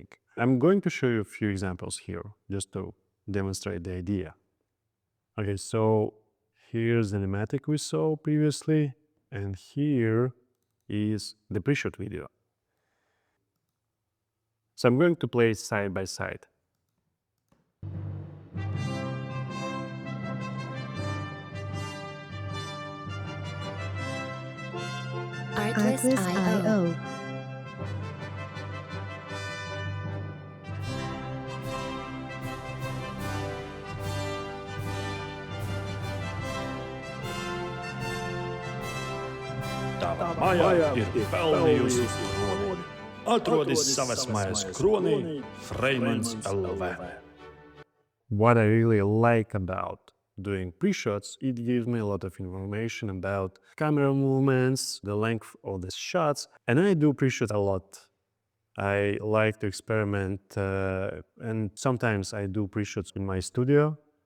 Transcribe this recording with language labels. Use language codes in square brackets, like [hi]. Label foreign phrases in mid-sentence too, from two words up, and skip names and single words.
[en] I'm going to show you a few examples here just to demonstrate the idea. Okay, so here's the animatic we saw previously, and here is the pre-shoot video. So I'm going to play side by side. Artlist.io. [lv] Tava Maja ir pelnījusi kroni. Atrodis savas mājas kronī, Freimans LV. [en] What I really like about doing pre-shots, it gives me a lot of information about camera movements, the length of the shots, and I do pre-shoot a lot. I like to experiment, and sometimes I do pre-shoots in my studio.